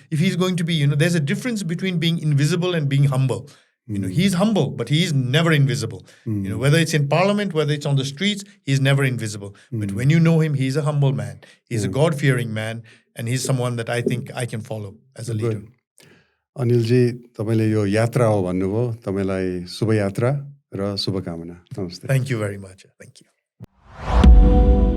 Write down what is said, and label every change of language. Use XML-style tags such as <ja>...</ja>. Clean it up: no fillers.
<en>If he's going to be, there's a difference between being invisible and being humble. He's humble, but he's never invisible. Whether it's in parliament, whether it's on the streets, he's never invisible. But when you know him, he's a humble man. He's a God-fearing man, and he's someone that I think I can follow as a leader.</en> <ne>Anilji, तपाईले यो यात्रा हो भन्नुभयो, तपाईलाई शुभ यात्रा र शुभकामना। नमस्ते.</ne> <en>Thank you very much. Thank you.</en>